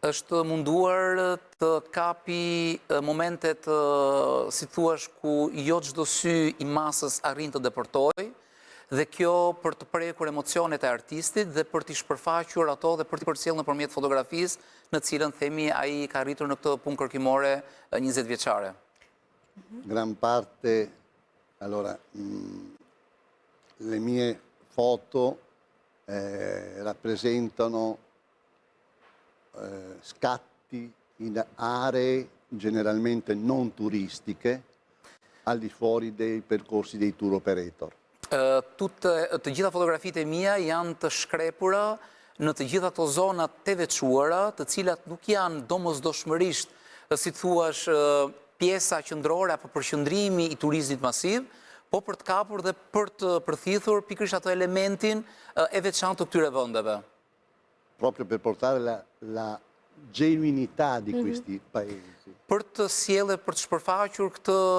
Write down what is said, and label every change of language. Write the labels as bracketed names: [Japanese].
[Albanian] Është munduar të kapi momentet, si thuash, ku jo çdo sy i masës arrin të depërtoj, dhe kjo për të prekur emocionet e artistit dhe për t'i shpërfaqur ato dhe për t'i përcjellë nëpërmjet fotografisë, në cilën themi ai ka arritur në këtë punë kërkimore 20 vjeçare. [Italian] Gran parte, allora, le mie foto rappresentano scatti in aree generalmente non turistiche al di fuori dei percorsi dei tour operator. [Albanian] Të gjitha fotografitë e mia janë të shkrepura në të gjitha ato zona të veçuara, të cilat nuk janë domosdoshmërisht, si thuash, pjesa qendrore apo përqendrimi i turizmit masiv, po për të kapur dhe për të përthithur pikërisht ato elementin e veçantë të këtyre vendeve. [Italian] Proprio per portare la genuinità di questi paesi. [Albanian] Për të sjellë, për të shpërfaqur këtë